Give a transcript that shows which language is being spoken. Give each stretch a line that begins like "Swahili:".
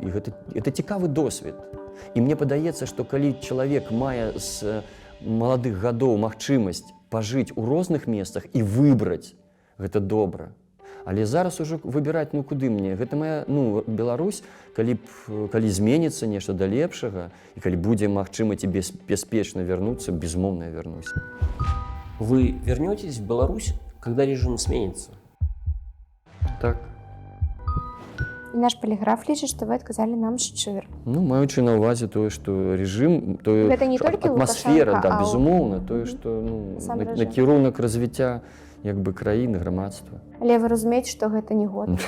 Belarusian: І гэта цікавы досвед. І мне падаецца, што калі чалавек мае з маладых гадоў магчымасць пажыць у розных месцах і выбраць, гэта добра. Але зараз ужо выбіраць, ну куды мне? Гэта моя, ну, Беларусь, калі зменіцца нешта да лепшага, і калі будзе магчыма ці бяспечна вярнуцца, безумоўна, я вярнусь.
Russian: Вы вернетесь в Беларусь, когда режим сменится?
Belarusian: Так. І наш поліграф лічыць, што вы адказалі нам шчыра. Ну, маючы на ўвазе тое, што рэжым, тое гэта не толькі атмасфера, Лукашенка, да, безумоўна, тое, што, ну, накірунак развіцця як бы краіны, грамадства. Але вы разумееце, што гэта не год.